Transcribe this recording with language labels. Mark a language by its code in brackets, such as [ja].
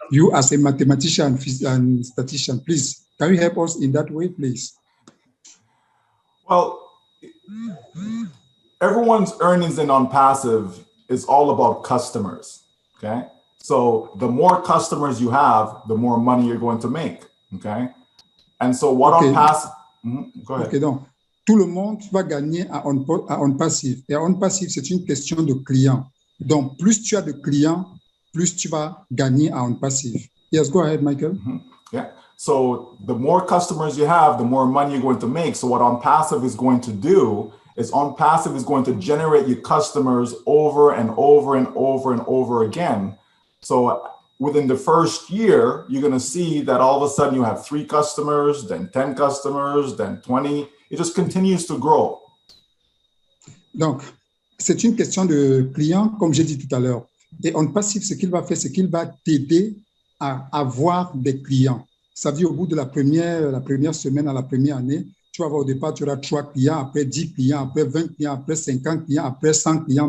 [en] you as a mathematician and statistician, please, can you help us in that way, please? Well, everyone's earnings in on-passive is all about customers, okay? So the more customers you have, the more money you're going to make, okay? And so what on-passive, go ahead. [fr] Okay, donc, tout le monde va gagner à on-passive. Et à on-passive, c'est une question de clients. Donc, plus tu as de clients, plus tu vas gagner à on-passive. [en] Yes, go ahead, Michael. Yeah. So the more customers you have, the more money you're going to make. So what on-passive is going to do is on-passive is going to generate you customers over and over and over and over again. So within the first year, you're going to see that all of a sudden you have 3 customers, then 10 customers, then 20. It just continues to grow. [fr] Donc, c'est une question de client, comme j'ai dit tout à l'heure. Et on-passive, ce qu'il va faire, c'est qu'il va t'aider à avoir des clients. Ça veut dire au bout de la première semaine, à la première année, tu vas avoir au départ, tu auras 3 clients, après 10 clients, après 20 clients, après 50 clients, après 100 clients.